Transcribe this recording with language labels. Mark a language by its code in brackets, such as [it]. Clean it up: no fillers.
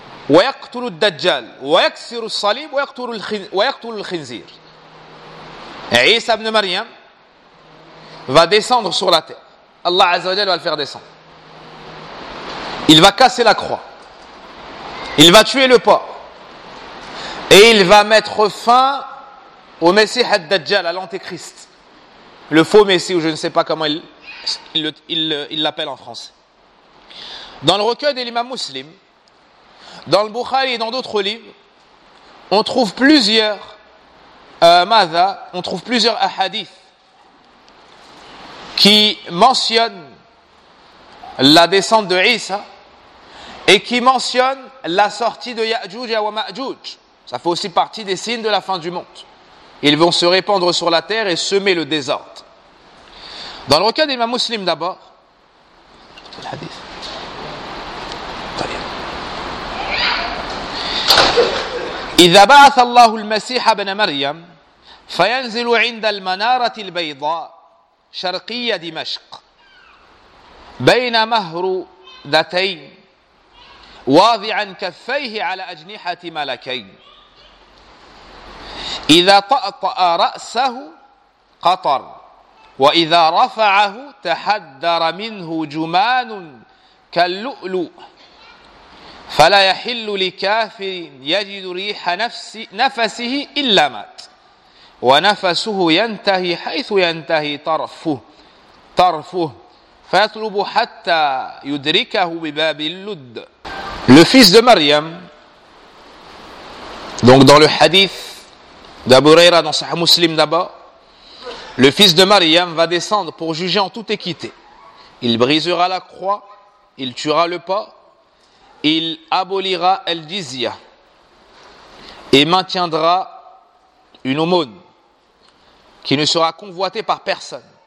[ar] ويقتل الدجال ويكسر الصليب ويقتل الخنزير. [fr] عيسى ابن مريم va descendre sur la terre. Allah Azza wa Jalla va le faire descendre. Il va casser la croix. Il va tuer le porc. Et il va mettre fin au Messie al-Dajjal, à l'Antéchrist. Le faux Messie, ou je ne sais pas comment il l'appelle en français. Dans le recueil de l'imam Muslim, dans le Bukhari et dans d'autres livres, on trouve plusieurs on trouve plusieurs ahadiths qui mentionnent la descente de Isa et qui mentionnent la sortie de Ya'juj et Ma'juj. Ça fait aussi partie des signes de la fin du monde. Ils vont se répandre sur la terre et semer le désordre. Dans le recueil des imams musulmans d'abord, l'hadith. [ar] إذا بعث الله المسيح ابن مريم فينزل عند المنارة البيضاء شرقية دمشق بين مهرذتين واضعا كفيه على أجنحة ملكين إذا طأطأ رأسه قطر وإذا رفعه تحدر منه جمان كاللؤلؤ فلا يحل لكافر يجد ريح نفسه إلا مات ونفسه ينتهي حيث ينتهي طرفه فيطلب حتى يدركه بباب اللد. [fr] Le fils de Maryam, donc dans le hadith d'Abu Huraira dans Sahih Muslim d'abord, le fils de Maryam va descendre pour juger en toute équité. Il brisera la croix, il tuera le porc. Il abolira el-jizya et maintiendra une aumône qui ne sera convoitée par personne.